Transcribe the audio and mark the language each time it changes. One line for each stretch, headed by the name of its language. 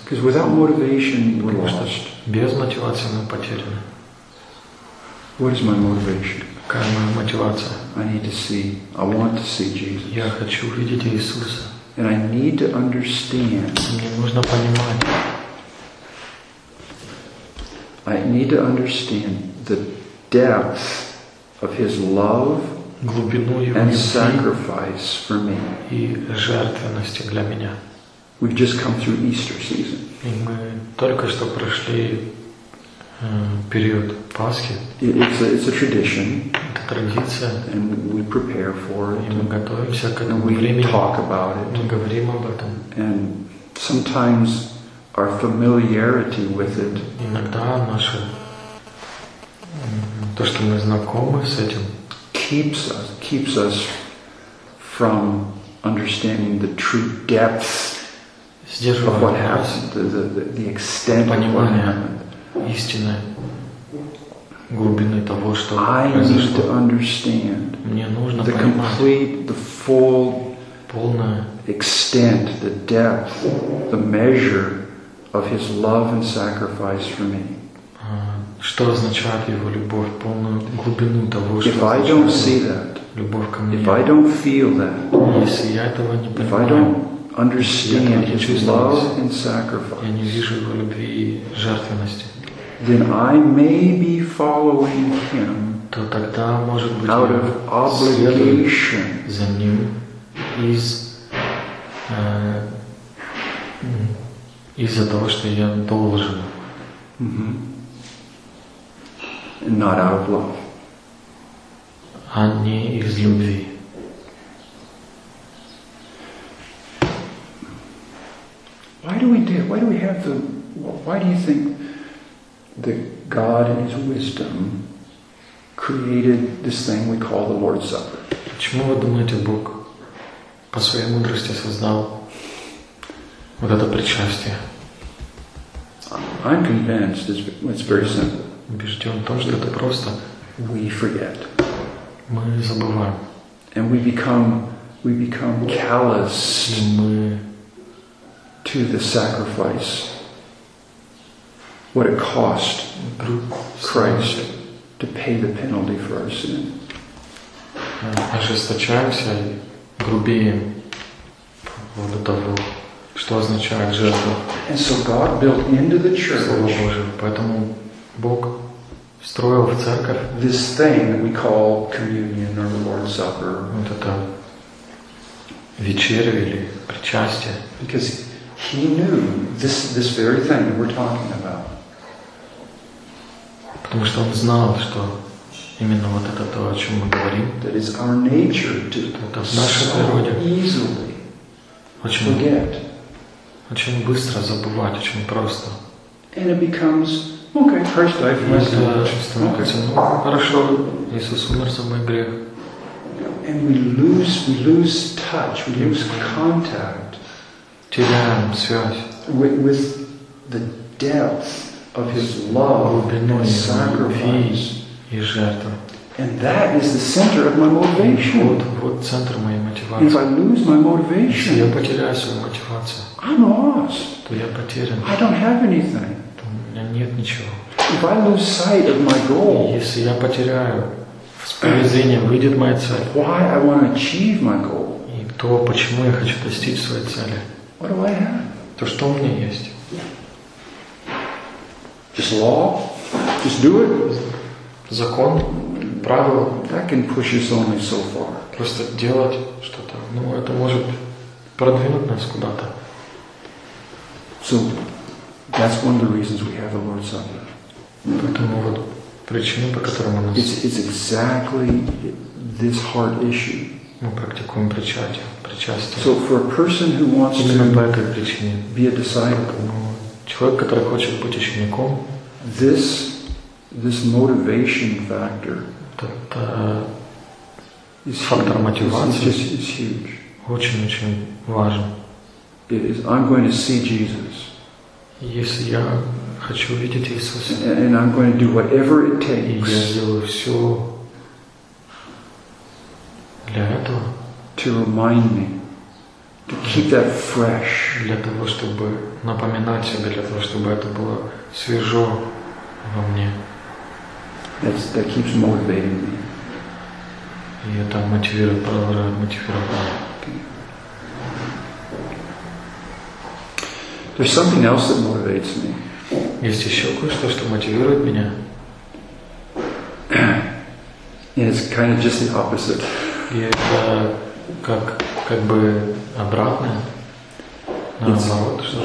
English: Because without motivation, we're lost.
Russian: Без мотивации мы потеряны.
English: What is my motivation?
Russian: Какая моя мотивация?
English: I need to see. I want to see Jesus.
Russian: Я хочу увидеть Иисуса.
English: And I need to understand.
Russian: Мне нужно понимать.
English: I need to understand the depth of His love,
Russian: глубину Его любви,
English: and sacrifice for me.
Russian: И жертвенности для меня.
English: We've just come through Easter season.
Russian: И мы только что прошли период Пасхи.
English: It's a tradition.
Russian: Это традиция.
English: And we prepare for it.
Russian: И мы готовимся к этому времени.
English: And we talk about it.
Russian: Мы говорим об этом.
English: And sometimes our familiarity with it.
Russian: Иногда наше то, что мы знакомы с этим,
English: keeps us from understanding the true depth
Russian: сдерживаем
English: what happened, the extent
Russian: понимания истины, глубины того, что произошло. Мне нужно
English: the
Russian: понимать
English: complete, the full
Russian: полное
English: extent, the depth, the measure of His love and sacrifice for me.
Russian: Что означает Его любовь, полную глубину того, что
English: if I don't see that,
Russian: любовь ко мне,
English: if I don't feel that,
Russian: если я этого не понимаю,
English: if I don't understand His love and sacrifice,
Russian: я не вижу Его любви и жертвенности,
English: then I may be following Him,
Russian: то тогда, может быть,
English: out of obligation,
Russian: за Ним из из-за того, что я должен.
English: Not out of love.
Russian: А не из любви.
English: Why do you think that God in His wisdom created this thing we call the Lord's Supper?
Russian: Почему вы думаете, Бог по своей мудрости создал вот это причастие?
English: I'm convinced it's very simple.
Russian: Убежден в том, что это просто.
English: We forget.
Russian: Мы забываем.
English: And we become calloused to the sacrifice, what it cost Christ to pay the penalty for our sin.
Russian: Ожесточаемся, грубеем вот того, что означает жертва.
English: And so God built into the church.
Russian: Слово Божие, поэтому Бог строил в церковь
English: this thing we call communion or the Lord's Supper.
Russian: Вот это вечеря или причастие.
English: Because He knew this very thing that we're talking about.
Russian: Потому что Он знал, что именно вот это то, о чем мы говорим.
English: That is our nature to so easily forget.
Russian: Очень быстро забывать, очень просто.
English: And it becomes okay, Christ died for my sin.
Russian: Хорошо, Иисус умер за мой грех.
English: And we lose touch, we lose contact.
Russian: Теряем связь.
English: With the depth of His love and sacrifice.
Russian: И жертва.
English: And that is the center of my motivation.
Russian: Вот центр моей мотивации.
English: If I lose my motivation,
Russian: если я потеряю свою мотивацию,
English: I'm lost.
Russian: То я потерян.
English: I don't have anything.
Russian: То у меня нет ничего.
English: If I lose sight of my goal,
Russian: если я потеряю с поля зрения, выйдет моя цель.
English: Why I want to achieve my goal?
Russian: И то, почему я хочу достичь своей цели.
English: What do I have?
Russian: То, что у меня есть.
English: Just law? Just do it?
Russian: Закон? Правило?
English: That can push us only so far.
Russian: Просто делать что-то. Ну, это может продвинуть нас куда-то.
English: So, that's one of the reasons we have the Lord's Supper.
Russian: Поэтому вот причина, по которой у нас...
English: It's exactly this heart issue.
Russian: Мы практикуем причастие.
English: So for a person who wants
Russian: именно
English: to
Russian: по этой причине,
English: be a disciple,
Russian: человек, который хочет быть учеником,
English: this motivation factor,
Russian: этот фактор мотивации,
English: is huge.
Russian: Очень очень важен.
English: It is. I'm going to see Jesus.
Russian: Если я хочу видеть Иисуса,
English: and I'm going to do whatever it takes.
Russian: Я сделаю все для этого.
English: To remind me, to keep that fresh.
Russian: Для того, чтобы напоминать себе, для того, чтобы это было свежо во мне.
English: That keeps motivating me.
Russian: И это мотивирует, продолжает мотивировать.
English: There's something else that motivates me.
Russian: Есть еще кое-что, что мотивирует меня.
English: It's kind of just the opposite.
Russian: И это как бы обратное, наоборот, что